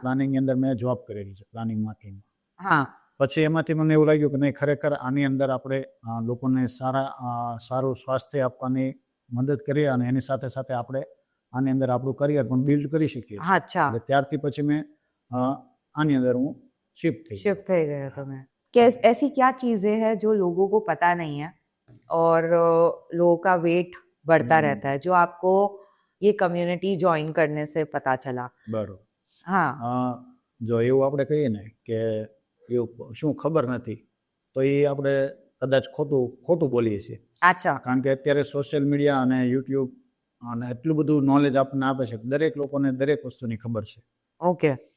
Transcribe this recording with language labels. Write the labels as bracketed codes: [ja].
[gu] પ્લાનિંગની અંદર મેં જોબ કરેલી છે, પ્લાનિંગ માર્કેટિંગ. હા પછી એમાંથી મને એવું લાગ્યું કે નહીં, ખરેખર આની અંદર આપણે લોકોને સારું સ્વાસ્થ્ય આપવાની મદદ કરીએ અને એની સાથે સાથે આપણે આની અંદર આપણું કરિયર પણ બિલ્ડ કરી શકીએ. अच्छा એટલે ત્યારથી પછી મેં આની અંદર હું શિફ્ટ થઈ ગયો. [hi] शिफ्ट [gu] થઈ [hi] गए तुम्हें? ऐसी क्या चीजें हैं जो लोगों को पता नहीं है और लोगों का वेट बढ़ता रहता है, जो आपको ये कम्युनिटी ज्वाइन करने से पता चला? [gu] બરોબર. हाँ જો એવું આપણે કહીએ ને કે એવું શું ખબર નથી, તો એ આપણે કદાચ ખોટું બોલીએ છીએ. अच्छा કારણ કે અત્યારે સોશિયલ મીડિયા અને યુટ્યુબ અને એટલું બધું નોલેજ આપણને આપે છે કે દરેક લોકોને દરેક વસ્તુની ખબર છે. ओके